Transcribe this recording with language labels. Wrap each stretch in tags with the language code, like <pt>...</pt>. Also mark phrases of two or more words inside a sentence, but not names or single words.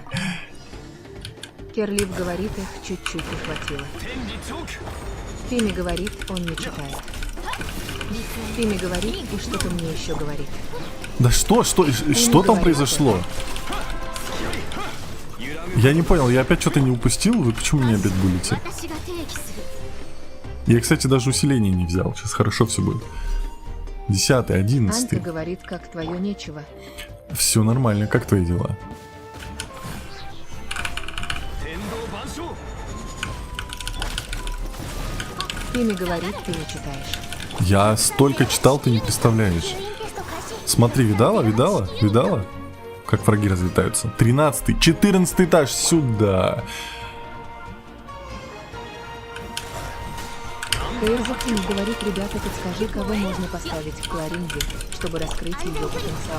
<ru>Керлив говорит, их чуть-чуть не хватило. Тимми говорит, он не читает. Тимми говорит, и что-то мне еще говорит. Да что там говорит произошло? Я не понял, я опять что-то не упустил? Вы почему меня опять булите?</ru> <ja>私が提起する</ja> <ru>Я, кстати, даже усиление не взял. Сейчас хорошо все будет. 10-й, 11-й. Анка говорит, как твое нечего. Все нормально, как твои дела? Тимми говорит, ты не читаешь. Я столько читал, ты не представляешь.</ru> <ja>吸引テスト開始</ja> <ru>Смотри, видала? Как враги разлетаются. 13-й, 14-й этаж, сюда. Каирзуки говорит, ребята, подскажи, кого можно поставить в Кларинде, чтобы раскрыть ее потенциал.</ru>